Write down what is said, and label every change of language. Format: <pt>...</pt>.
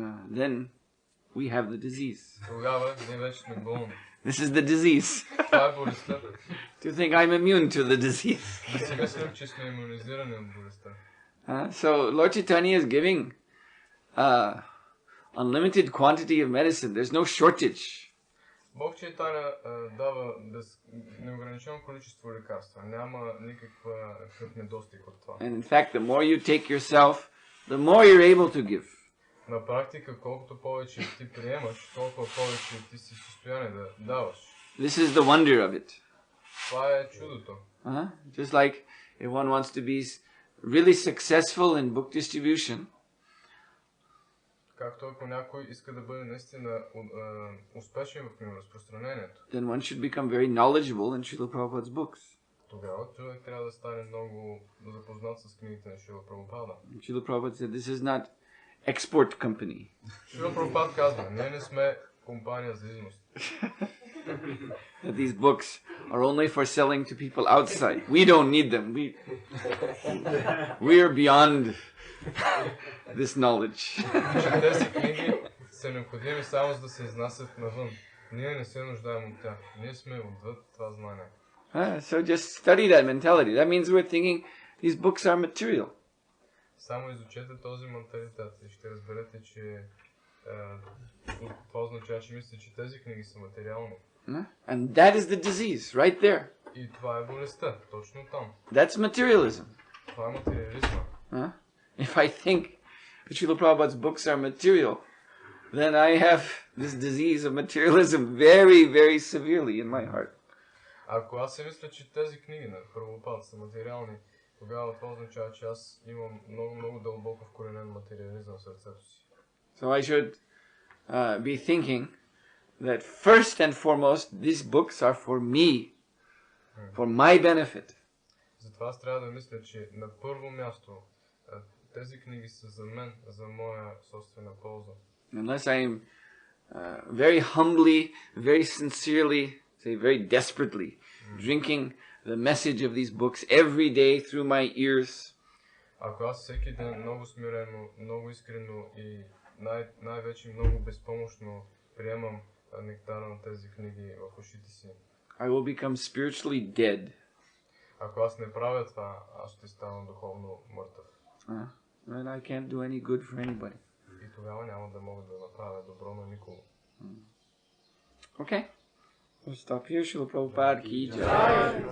<en>then we have the disease.</en> <bg>тогава ние вече сме болни.</bg> <en>This is the disease.</en> <bg>Това е болестта.</bg> <en>To think I'm immune to the disease.</en> <bg>Да си мислим, че сме имунизирани от болестта.</bg> <en>So Lord Chaitanya is giving unlimited quantity of medicine. There's no shortage.</en> <bg>Бог Чайтаня дава неограничено количество лекарства. Няма никакъв недостиг от това.</bg> <en>And in fact, the more you take yourself, the more you're able to give.</en> <bg>На практика, колкото повече ти приемаш, толкова повече ти си в състояние да даваш.</bg> <en>This is the wonder of it.</en> <bg>Това е чудото.</bg> <en>Just like if one wants to be really successful in book distribution,</en> <bg>Както ако някой иска да бъде наистина успешен в разпространението,</bg> <en>then one should become very knowledgeable in Srila Prabhupada's books.</en> <bg>тогава човек трябва да стане много запознат с книгите на Шрила Прабхупада.</bg> <en>Srila Prabhupada said, this is not export company.</en> <bg>Шрила Прабхупад казва, ние не сме компания за износ.</bg> <en>That these books are only for selling to people outside. We don't need them. We are beyond this knowledge.</en> <bg>Тези книги са необходими само за да се изнасят навън. Ние не се нуждаем от тях. Ние сме отвъд това знание.</bg> <en>So just study that mentality. That means we're thinking these books are material.</en> <bg>Само изучете този менталитет и ще разберете, че това означава, че мислите, че тези книги са материални.</bg> <en>And that is the disease, right there.</en> <bg>И това е болестта, точно там.</bg> <en>That's materialism.</en> <bg>Това е материализма.</bg> <en>If I think that Srila Prabhupada's books are material, then I have this disease of materialism very, very severely in my heart.</en> <bg>Ако аз си мисля, че тези книги на Прабхупад са материални, тогава това означава, че аз имам много, много дълбоко вкоренен материализъм в сърцето си.</bg> <en>So I should be thinking that first and foremost, these books are for me, for my benefit.</en> <bg>Затова аз трябва да мисля, че на първо място тези книги са за мен, за моя собствена полза.</bg> <en>Unless I am very humbly, very sincerely, say very desperately, drinking the message of these books every day through my ears.</en> <bg>Ако аз всеки ден много смирено, много искрено и най-вече много безпомощно приемам нектара на тези книги в ушите си,</bg> <en>I will become spiritually dead.</en> <bg>Ако аз не правя това, аз ще стана духовно мъртъв.</bg> <en>And I can't do any good for anybody.</en> <bg>И тогава няма да мога да направя добро на никого.</bg> <en>Okay. We'll stop here. Srila Prabhupada ki jai.</en>